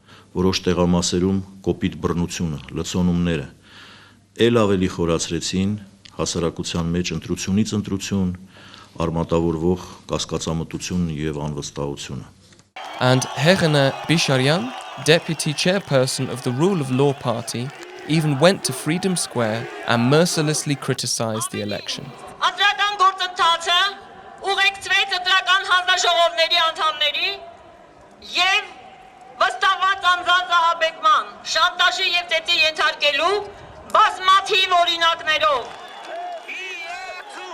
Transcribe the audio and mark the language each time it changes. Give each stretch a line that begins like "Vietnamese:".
Armenian: Որոշ տեղամասերում կոպիտ բռնությունը, լցոնումները ել ավելի խորացրեցին հասարակության մեջ ընտրությունից ընտրություն, արմատավորվող կասկածամտություն եւ անվստահությունը.
English: And Herene Bisharyan, deputy chairperson of the Rule of Law Party, even went to Freedom Square and mercilessly criticized the election.
Armenian: Ընտրական գործընթացը ուղեկցվեց ընտրական հանձնաժողովների անդամների եւ վստահված անձանց ահաբեկման, շանտաժի եւ ծեծի ենթարկելու բազմաթիվ օրինակներով։